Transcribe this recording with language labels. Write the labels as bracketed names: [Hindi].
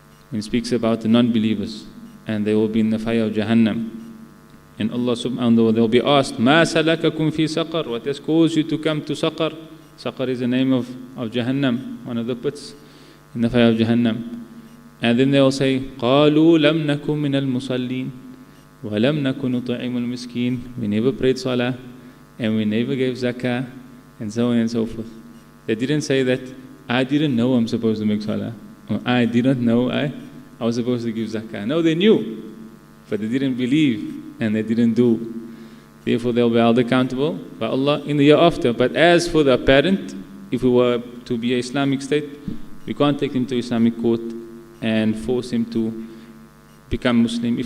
[English] He speaks about the non-believers, and they will be in the fire of Jahannam. And Allah subhanahu wa ta'ala, they'll be asked, [Arabic] مَا سَلَكَكُمْ فِي سَقَرٍ. [English] What has caused you to come to Saqar? Saqar is the name of Jahannam, one of the pits in the fire of Jahannam. And then they will say, [Arabic] قَالُوا لَمْ نَكُمْ مِنَ الْمُصَلِّينَ وَلَمْ نَكُنْ نُطْعِمُ الْمِسْكِينَ. [English] We never prayed salah, and we never gave zakah, and so on and so forth. They didn't say that, I didn't know I'm supposed to make salah, or I didn't know I was supposed to give zakah. No, they knew, but they didn't believe, and they didn't do. Therefore, they'll be held accountable by Allah in the year after. But as for the parent, if we were to be an Islamic state, we can't take him to Islamic court and force him to become Muslim.